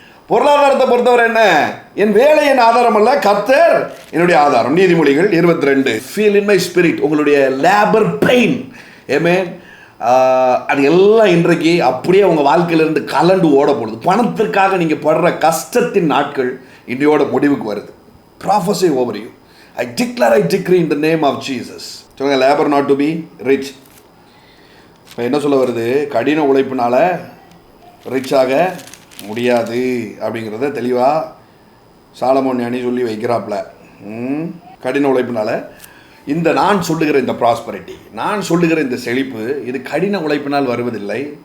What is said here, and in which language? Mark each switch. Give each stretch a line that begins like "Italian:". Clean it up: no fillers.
Tamil: பொருளாதாரத்தை பொறுத்தவரை என்ன? என் வேலை என் ஆதாரம் அல்ல, கர்த்தர் என்னுடைய ஆதாரம். நீதிமொழிகள் 22.
English: Feel in my spirit.
Tamil: உங்களுடைய லேபர் பெயின், ஆமென், அது எல்லாம் இன்றைக்கு அப்படியே உங்கள் வாழ்க்கையிலிருந்து கலண்டு ஓட போடுது. பணத்திற்காக நீங்கள் படுற கஷ்டத்தின் நாட்கள் இன்றையோட முடிவுக்கு வருது.
English: Prophesy over you. I decree in the name of Jesus.
Tamil: சொல்லுங்க,
English: Labour not to be rich.
Tamil: இப்போ என்ன சொல்ல வருது? கடின உழைப்பினால ரிச்சாக முடியாது அப்படிங்கிறத தெளிவாக சாலமோன் ஞானி சொல்லி வைக்கிறாப்புல. கடின உழைப்பினால இந்த நான் சொல்லுகிற இந்த ப்ராஸ்பரிட்டி, நான் சொல்லுகிற இந்த செழிப்பு, இது கடின உழைப்பினால் வருவதில்லை.